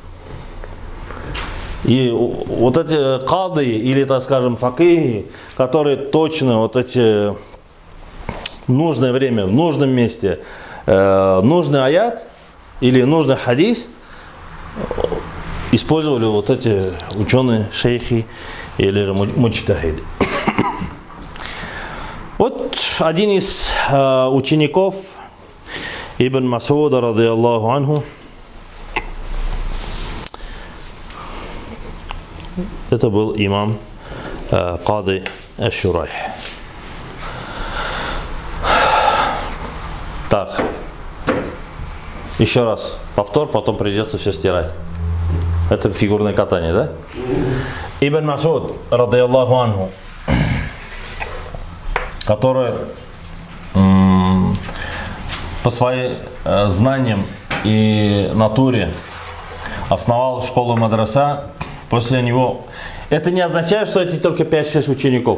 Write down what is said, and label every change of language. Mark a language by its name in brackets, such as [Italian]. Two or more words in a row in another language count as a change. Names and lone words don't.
[Russian] И вот эти кады, или, так скажем, факихи, которые точно вот эти в нужное время, в нужном месте, нужный аят или нужный хадис использовали вот эти ученые, шейхи или же муджтахиды. Вот один из учеников Ибн Масуда, [Arabic] رضي الله عنه, [Russian] это был имам Кады аш-Шурайх. Так, еще раз повтор, потом придется все стирать. Это фигурное катание, да? Ибн Масуд, [Arabic] رضي الله عنه, [Russian] который по своим знаниям и натуре основал школу мадраса. После него, это не означает, что эти только 5-6 учеников.